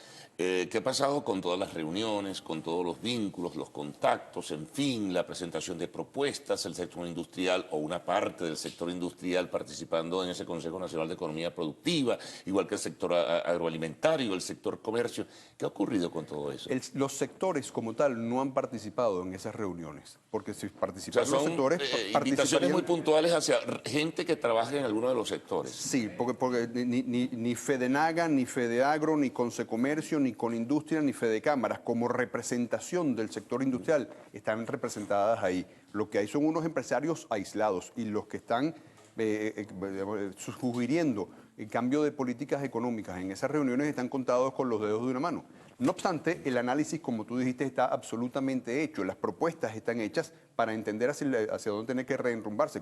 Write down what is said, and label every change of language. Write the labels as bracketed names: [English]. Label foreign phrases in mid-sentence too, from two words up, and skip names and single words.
[Spanish] ¿Qué ha pasado con todas las reuniones, con todos los vínculos, los contactos, en fin, la presentación de propuestas, el sector industrial o una parte del sector industrial participando en ese Consejo Nacional de Economía Productiva, igual que el sector agroalimentario, el sector comercio? ¿Qué ha ocurrido con todo eso? Los sectores como tal no han participado en esas reuniones, porque si O sea, participaran los son sectores, invitaciones muy participarían... puntuales hacia gente que trabaja en alguno de los sectores. Sí, porque ni Fedenaga, ni Fedeagro, ni Consecomercio, ni Conindustria, ni Fedecámaras, como representación del sector industrial, están representadas ahí. Lo que hay son unos empresarios aislados y los que están sugiriendo el cambio de políticas económicas en esas reuniones están contados con los dedos de una mano. No obstante, el análisis, como tú dijiste, está absolutamente hecho, las propuestas están hechas, para entender hacia dónde tiene que reenrumbarse.